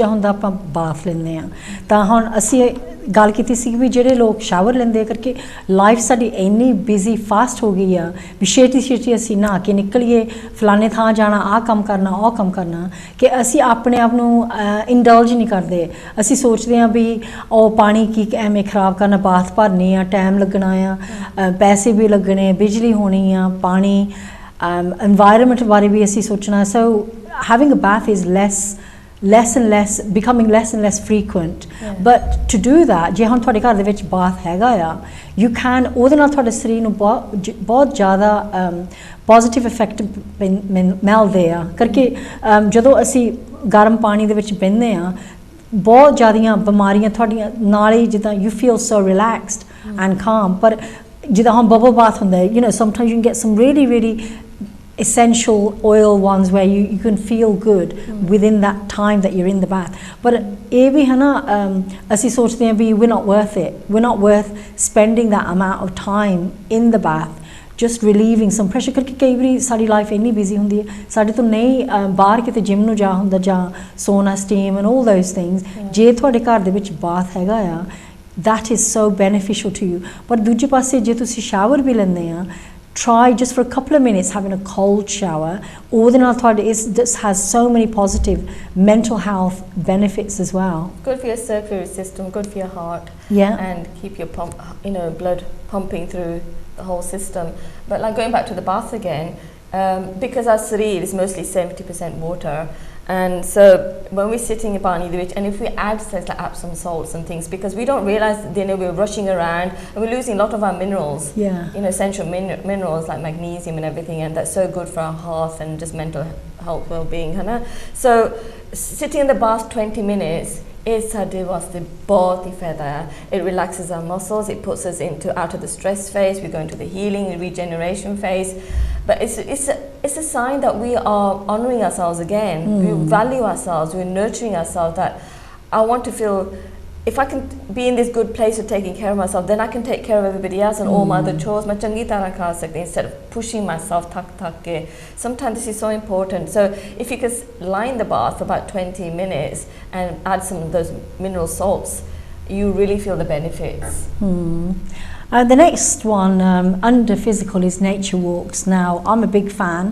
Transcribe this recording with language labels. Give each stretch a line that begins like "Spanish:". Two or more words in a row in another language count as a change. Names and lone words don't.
Punjabi: ਹੁੰਦਾ ਆਪਾਂ ਬਾਥ ਲੈਂਦੇ ਹਾਂ ਤਾਂ ਹੁਣ ਅਸੀਂ ਗੱਲ ਕੀਤੀ ਸੀ ਵੀ ਜਿਹੜੇ ਲੋਕ ਸ਼ਾਵਰ ਲੈਂਦੇ ਕਰਕੇ ਲਾਈਫ ਸਾਡੀ ਇੰਨੀ
English: busy fast
Punjabi: ਹੋ ਗਈ ਆ ਵੀ ਛੇਤੀ ਅਸੀਂ ਨਹਾ ਕੇ ਨਿਕਲੀਏ ਫਲਾਣੇ ਥਾਂ ਜਾਣਾ ਆਹ ਕੰਮ ਕਰਨਾ ਉਹ ਕੰਮ ਕਰਨਾ ਕਿ ਅਸੀਂ ਆਪਣੇ ਆਪ ਨੂੰ ਇੰਡਲਜ ਨਹੀਂ ਕਰਦੇ ਅਸੀਂ ਸੋਚਦੇ ਹਾਂ ਵੀ ਉਹ ਪਾਣੀ ਕੀ ਐਵੇਂ ਖਰਾਬ ਕਰਨਾ ਬਾਥ ਭਰਨੀ ਆ ਟਾਈਮ ਲੱਗਣਾ ਆ ਪੈਸੇ ਵੀ ਲੱਗਣੇ ਬਿਜਲੀ ਹੋਣੀ ਆ ਪਾਣੀ environment ਬਾਰੇ ਵੀ ਅਸੀਂ ਸੋਚਣਾ ਸੋ
English: having a bath is becoming less and less frequent but to do that
Punjabi: ਜੇ ਹੁਣ ਤੁਹਾਡੇ ਘਰ ਦੇ ਵਿੱਚ ਬਾਥ ਹੈਗਾ ਆ
English: you can
Punjabi: ਉਹਦੇ ਨਾਲ ਤੁਹਾਡੇ ਸਰੀਰ ਨੂੰ ਬਹੁਤ ਜ਼ਿਆਦਾ
English: positive effect
Punjabi: ਮਿਲਦੇ ਆ ਕਰਕੇ ਜਦੋਂ ਅਸੀਂ ਗਰਮ ਪਾਣੀ ਦੇ ਵਿੱਚ ਬਹਿੰਦੇ ਆ ਬਹੁਤ ਜ਼ਿਆਦੀਆਂ ਬਿਮਾਰੀਆਂ ਤੁਹਾਡੀਆਂ ਨਾਲ ਹੀ ਜਿੱਦਾਂ
English: you feel so relaxed and calm
Punjabi: ਪਰ ਜਿੱਦਾਂ ਹੁਣ
English: bubble bath
Punjabi: ਹੁੰਦਾ
English: you know sometimes you can get some really essential oil ones where you can feel good within that time that you're in the bath but
Punjabi: ਇਹ ਵੀ ਹੈ ਨਾ ਅਸੀਂ ਸੋਚਦੇ ਹਾਂ ਵੀ
English: we're not worth spending that amount of time in the bath just relieving some pressure
Punjabi: ਕਰਕੇ ਕਈ ਵਾਰੀ ਸਾਡੀ ਲਾਈਫ ਇੰਨੀ ਬਿਜ਼ੀ ਹੁੰਦੀ ਹੈ ਸਾਡੇ ਤੋਂ ਨਹੀਂ ਬਾਹਰ ਕਿਤੇ ਜਿਮ ਨੂੰ ਜਾ ਹੁੰਦਾ ਜਾਂ
English: sauna steam and all those things
Punjabi: ਜੇ ਤੁਹਾਡੇ ਘਰ ਦੇ ਵਿੱਚ ਬਾਥ ਹੈਗਾ ਆ
English: that is so beneficial to you
Punjabi: ਪਰ ਦੂਜੇ ਪਾਸੇ ਜੇ ਤੁਸੀਂ ਸ਼ਾਵਰ ਵੀ ਲੈਂਦੇ ਆ
English: try just for a couple of minutes having a cold shower.
Punjabi: ਉਹਦੇ ਨਾਲ ਤੁਹਾਡੇ
English: this has so many positive mental health benefits as well. Good for your circulatory system, good for your heart. Yeah. And keep your blood pumping through the whole system. But like going back to the bath again, because our sareer is mostly 70% water, and so when we're sitting in Pani the beach, and if we add like Epsom salts and things, because we don't realize we're rushing around and we're losing a lot of our minerals, essential minerals like magnesium and everything, and that's so good for our health and just mental health well-being. So sitting in the bath 20 minutes is
Punjabi: ਸਾਡੇ ਵਾਸਤੇ ਬਹੁਤ ਹੀ ਫਾਇਦਾ ਹੈ.
English: It relaxes our muscles, it puts us out of the stress phase, we go into the healing and regeneration phase. But it's a sign that we are honouring ourselves again. We value ourselves, we're nurturing ourselves, that I want to feel, if I can be in this good place of taking care of myself, then I can take care of everybody else and all my other chores.
Punjabi: ਮੈਂ ਚੰਗੀ ਤਰ੍ਹਾਂ ਕਰ ਸਕਦੀ,
English: instead of pushing myself
Punjabi: ਥੱਕ ਕੇ.
English: Sometimes this is so important. So if you could lie in the bath for about 20 minutes and add some of those mineral salts, you really feel the benefits. The next one under physical is nature walks. Now I'm a big fan.